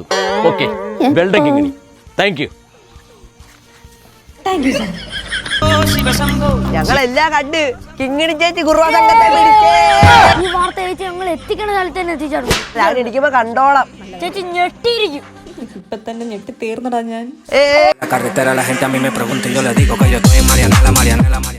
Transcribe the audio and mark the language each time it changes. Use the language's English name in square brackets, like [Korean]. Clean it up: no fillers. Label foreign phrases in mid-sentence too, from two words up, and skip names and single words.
[English] Okay, well done Kingini. Thank you. Thank you sir. [Malayalam] ഞങ്ങളെല്ലാം കണ്ട് കിങ്ങിണി ചേച്ചി കുറുവാ സംഘത്തെ പിടിച്ചേ. ഈ വാർത്ത ചേച്ചി ഞങ്ങൾ എത്തിക്കണ സ്ഥലത്ത് തന്നെ എത്തിച്ചേർന്നു. രാവിലെ ഇരിക്കുമ്പോ കണ്ടോളം. ചേച്ചി ഞെട്ടിയിരിക്കും. ഇപ്പൊ തന്നെ ഞെട്ടി തീർന്നടാ ഞാൻ. [Spanish] La carretera la gente a mí me pregunta y yo le digo que yo estoy en Mariana.